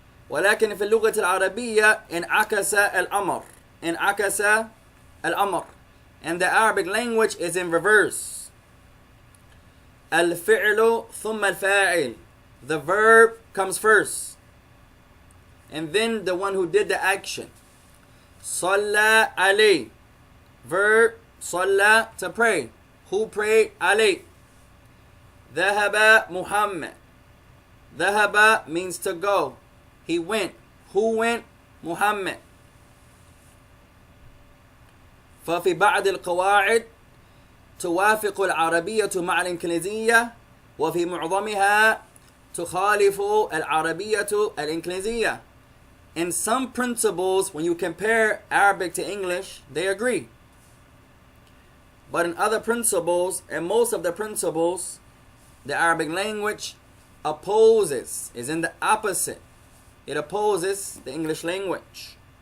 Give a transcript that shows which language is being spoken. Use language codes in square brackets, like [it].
[ar] ولكن في اللغة العربية انعكس الأمر. انعكس الأمر. [en] And the Arabic language is in reverse. [ar] الفعل ثم الفاعل. [en] The verb comes first. And then the one who did the action. [ar] صلى عليه. [en] Verb Salla, to pray. Who prayed? Ali. Dhahaba, Muhammad. Dhahaba means to go. He went. Who went? Muhammad. [ar] ففي بعض القواعد توافق العربية مع الإنجليزية وفي معظمها تخالف العربية الإنجليزية. [en] In some principles, when you compare Arabic to English, they agree. But in other principles, and most of the principles, the Arabic language opposes, is in the opposite. It opposes the English language.